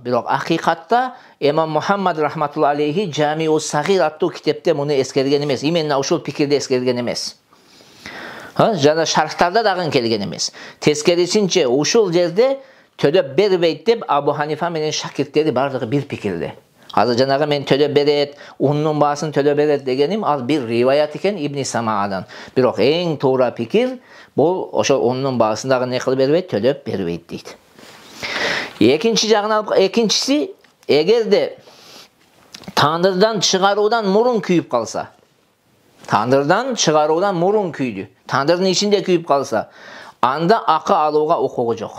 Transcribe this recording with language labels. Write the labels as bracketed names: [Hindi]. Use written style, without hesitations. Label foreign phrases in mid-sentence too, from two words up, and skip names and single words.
[Kyrgyz] Бирок акыйкатта Имам Мухаммад [Arabic] رحمة الله عليه [Kyrgyz] Жамиу Сагир аттуу китепте муну эскерген эмес. Именно ушул пикирди эскерген эмес. Жана шархтарда дагы келген эмес. Тескерисинче ушул жерде төлөп бербейт деп Абу Ханифа менен шакирттери бардыгы бир пикирде. Азы жанагы мен төлөп берет, унун баасын төлөп берет дегеним ал бир риваят экен Ибн Самаадан. Бирок эң туура пикир бул ошо унун баасын дагы не кылып бербейт, төлөп бербейт дейт. Экинчиси, эгерде тандырдан чыгаруудан мурун күйүп калса, тандырдан чыгаруудан мурун күйдү, тандырдын ичинде күйүп калса, анда акы алууга укугу жок.